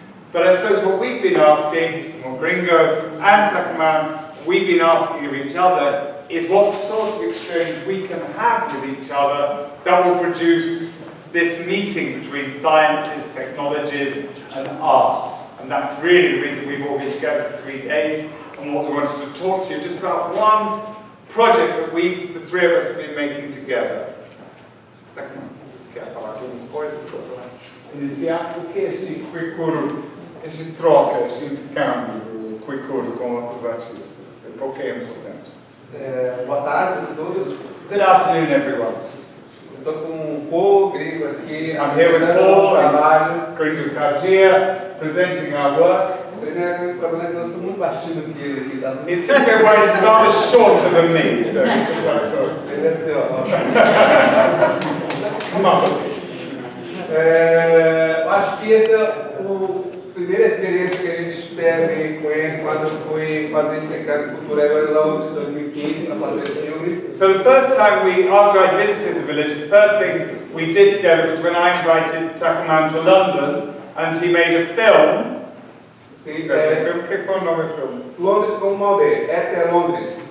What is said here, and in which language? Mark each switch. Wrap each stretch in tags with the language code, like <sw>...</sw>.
<en>But I suppose what we've been asking, well, Gringo and Takamam, we've been asking of each other is what sort of exchange we can have with each other that will produce this meeting between sciences, technologies, and arts. And that's really the reason we've all been together for 3 days, and what we wanted to talk to you just about one project that the three of us have been making together.</en> <pt>Quer falar alguma coisa sobre iniciar? O que é este quick-curo, este troca, este intercâmbio, quick-curo com outros artistas? Por que é importante? Boa tarde a todos.</pt> <en>Good afternoon, everyone.</en> <pt>Estou com o Paul Gringo aqui.</pt> <en>I'm here with Paul,</en> <pt>trabalho.</pt> <en>Gringo Cardia, presenting our work.</en> <pt>O problema é que eu sou muito baixinho do que ele aqui. Tá?</pt> <en>He's just been worried he's rather shorter than me, so he just won't talk.</en> <pt>Ele é seu.</pt> <en>Come on.</en> <pt>Eu acho que essa é a primeira experiência que a gente teve com ele quando foi fazer intercâmbio cultural em Londres em 2015 para fazer filme.</pt> <en>So the first time after I visited the village, the first thing we did together was when I invited Takuman to London, and he made a film.</en> <pt>Sim, Que foi o nome do filme? Londres como uma aldeia, Até Londres.</pt>